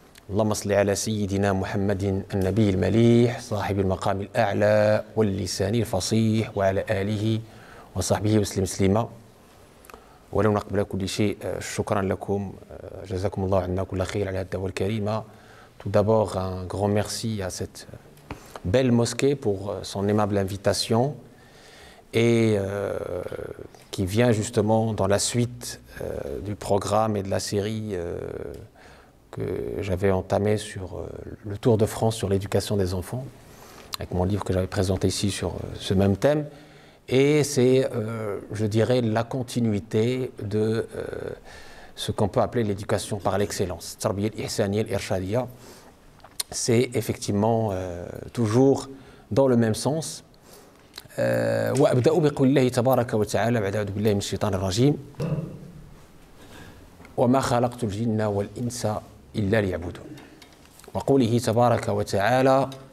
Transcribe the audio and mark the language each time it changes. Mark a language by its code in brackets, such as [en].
[ar] اللهم صل على سيدنا محمد النبي المليح صاحب المقام الأعلى واللسان الفصيح وعلى آله وصحبه وسلم تسليما. ولو قبل كل شيء شكرا لكم, جزاكم الله عنا كل خير على الدعوة الكريمة. [fr] Tout d'abord, un grand merci à cette belle mosquée pour son aimable invitation et qui vient justement dans la suite du programme et de la série que j'avais entamé sur le Tour de France sur l'éducation des enfants, avec mon livre que j'avais présenté ici sur ce même thème. Et c'est, je dirais, la continuité de ce qu'on peut appeler l'éducation par l'excellence. Tarbiya al-Ihsaniya al-Irshadiya, c'est effectivement toujours dans le même sens. [ar] وأبدأ بقول الله تبارك وتعالى بعد أعوذ بالله من الشيطان الرجيم وما خلقت الجن والإنس إلا ليعبدون وقوله تبارك وتعالى